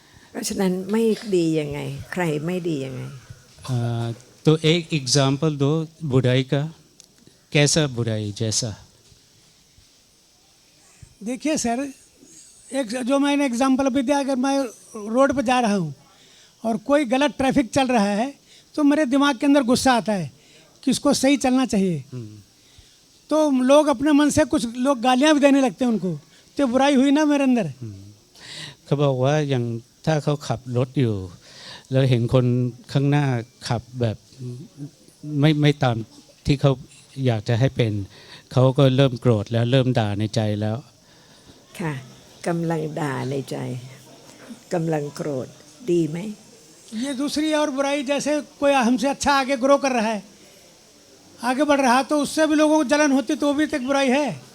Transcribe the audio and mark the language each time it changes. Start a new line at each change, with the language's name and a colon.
Thai: เพราะฉะนั้นไม่ดียังไงใครไม่ดียังไง
Hindi: तो एक एग्जाम्पल दो बुराई का, कैसा बुराई जैसा? देखिए सर, एक जो मैंने एग्जाम्पल अभी दिया, अगर मैं रोड पर जा रहा हूँ और कोई गलत ट्रैफिक चल रहा है तो मेरे दिमाग के अंदर गुस्सा आता है कि इसको सही चलना चाहिए। तो लोग अपने मन से कुछ लोग गालियाँ भी देने लगते हैं उनको, तो बुराई हुई ना मेरे अंदर।
Thai: เขาบอกว่าอย่างถ้าเขาขับรถอยู่แล้วเห็นคนข้างหน้าขับแบบไม่ตามที่เขาอยากจะให้เป็น เขาก็เริ่มโกรธแล้วเริ่มด่าในใจแล้ว ค่ะกำลังด่าในใจกำลังโกรธดีไหม
Hindi: ये दूसरी और बुराई, जैसे कोई हमसे अच्छा आगे ग्रो कर रहा है, आगे बढ़ रहा है, तो उससे भी लोगों को जलन होती, तो वो भी तो एक बुराई है।